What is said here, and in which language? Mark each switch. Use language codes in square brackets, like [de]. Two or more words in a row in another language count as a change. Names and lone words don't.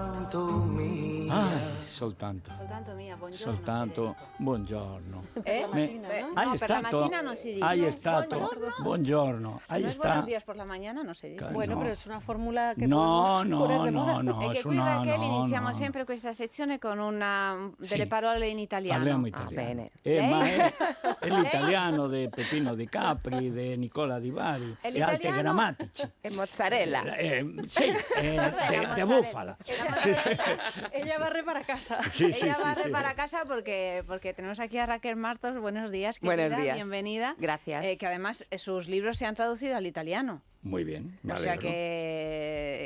[it] Soltanto. Soltanto mia, buongiorno. Soltanto buongiorno. Per la mattina, Me- no? Hai No, per la stato- mattina non si dice. Hai stato. Buongiorno. Buongiorno. Hai [es] No es [it] sta- [es] buenos días por la mañana, [it] no si dice. [es] Bueno, no. [it] però è una fórmula che [es] No, podemos poner no, de moda. no, no. [it] E che [es] es [it] qui [es] una- Raquel no, [it] iniziamo [es] no, no. [it] sempre questa sezione con delle Sì. parole in italiano. Parliamo italiano. bene. Ma Lei? è l'italiano di Peppino Di Capri, di Nicola Di Bari E e altri l'italiano? grammatici. E mozzarella. Sì, la [es] de [it] mozzarella. [es] búfala. Sí, sí. Ella barre para casa. Sí, sí, Ella sí, barre sí. para casa porque tenemos aquí a Raquel Martos. Buenos días, querida. Buenos días. Bienvenida. Gracias. Que además sus libros se han traducido al italiano. Muy bien, me O sea alegro. ¿Qué